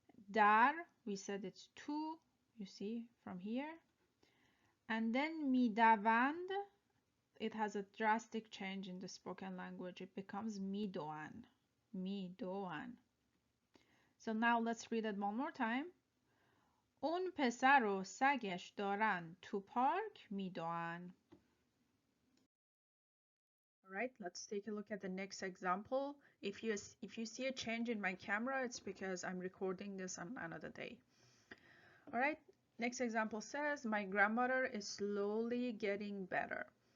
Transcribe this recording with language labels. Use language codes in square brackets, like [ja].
[en] Dar, we said it's two, you see from here. And then midavand, it has a drastic change in the spoken language. It becomes midoan. Midoan. So now let's read it one more time. [fa] اون پسر و سگش دارن تو پارک میدوئن. [en] Alright, let's take a look at the next example. If you see a change in my camera, it's because I'm recording this on another day. Alright, next example says, my grandmother is slowly getting better.